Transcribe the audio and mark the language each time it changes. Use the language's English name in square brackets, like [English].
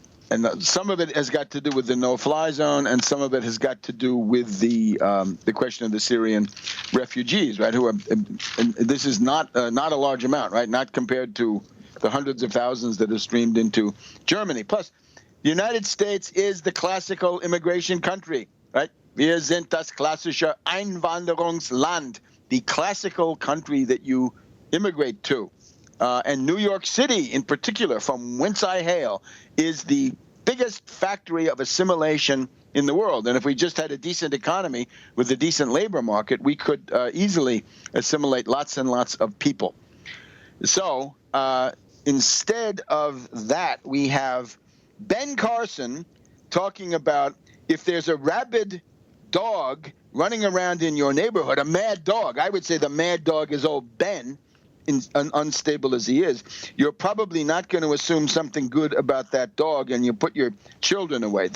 [English] And some of it has got to do with the no-fly zone, and some of it has got to do with the question of the Syrian refugees, right? Who are, and this is not a large amount, right? Not compared to the hundreds of thousands that have streamed into Germany. Plus, the United States is the classical immigration country, right? [German] Wir sind das klassische Einwanderungsland, [English] the classical country that you immigrate to. And New York City, in particular, from whence I hail, is the biggest factory of assimilation in the world. And if we just had a decent economy with a decent labor market, we could easily assimilate lots and lots of people. So instead of that, we have Ben Carson talking about if there's a rabid dog running around in your neighborhood, a mad dog, I would say the mad dog is old Ben, unstable as he is, you're probably not going to assume something good about that dog, and you put your children away.